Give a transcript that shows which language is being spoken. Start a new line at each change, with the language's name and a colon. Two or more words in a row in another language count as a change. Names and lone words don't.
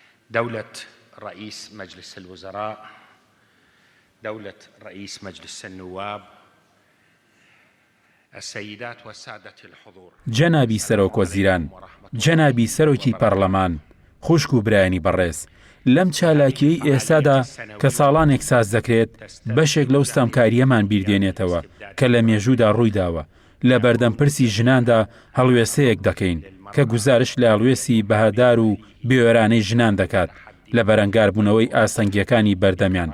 Arabic: دولة رئيس مجلس الوزراء، دولة رئيس مجلس النواب، السيدات والسادة الحضور.
Central Kurdish: جنابی سەرۆک وەزیران، جەنابی سەرۆکی پەرلەمان، خوشک و برایانی بەڕێز، لەم چالاکیەی ئێستادا کە ساڵانێک ساز دەکرێت بەشێک لەو ستەمکاریەمان بیردێنێتەوە کە لە مێژوودا ڕوویداوە. لە بەردەمپرسی ژناندا هەڵوێستەیەک دەکەین کە گوزارش لە هەڵوێستی بەهادار و بێوێرانەی ژنان دەکات لە بەرەنگاربوونەوەی ئاسەنگیەکانی بەردەمیان.